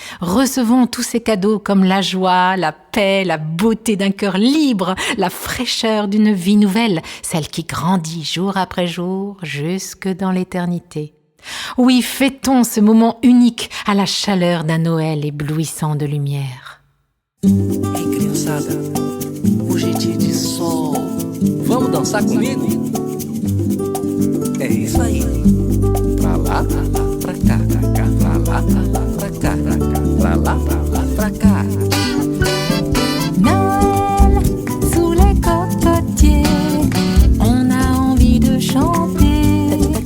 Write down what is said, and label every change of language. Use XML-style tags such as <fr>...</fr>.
<fr>Recevons tous ces cadeaux comme la joie, la paix, la beauté d'un cœur libre, la fraîcheur d'une vie nouvelle, celle qui grandit jour après jour jusque dans l'éternité. Oui, fêtons ce moment unique à la chaleur d'un Noël éblouissant de lumière.</fr> <pt>Ei, criançada, hoje é dia de sol. Vamos dançar comigo? É isso aí. Pra lá, pra cá, pra lá, pra cá, pra lá, pra cá.</pt> <fr>Noël, sous les cocotiers, on a envie de chanter.</fr>